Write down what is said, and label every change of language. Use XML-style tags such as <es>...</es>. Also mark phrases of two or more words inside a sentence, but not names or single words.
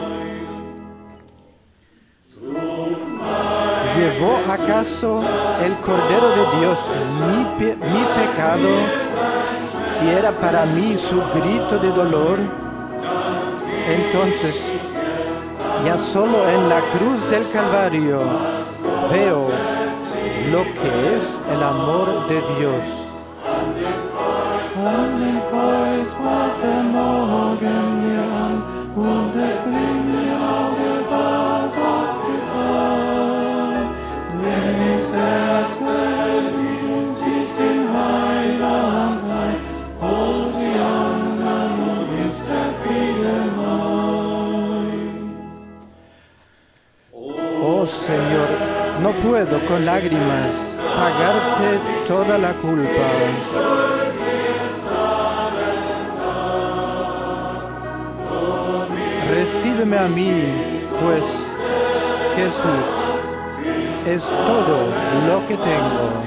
<es>¿Llevó acaso el Cordero de Dios mi pecado y era para mí su grito de dolor? Entonces, ya solo en la cruz del Calvario veo lo que es el amor de Dios.</es> <de>An dem Kreuz brach der Morgen mir an und das blinde Auge ward aufgetan. Wenn ins Herz ließ sich den Heiland ein, Hosianna, nun ist der Friede mein.</de> <es>Oh Señor, no puedo con lágrimas pagarte toda la culpa. Recíbeme a mí, pues Jesús es todo lo que tengo.</es>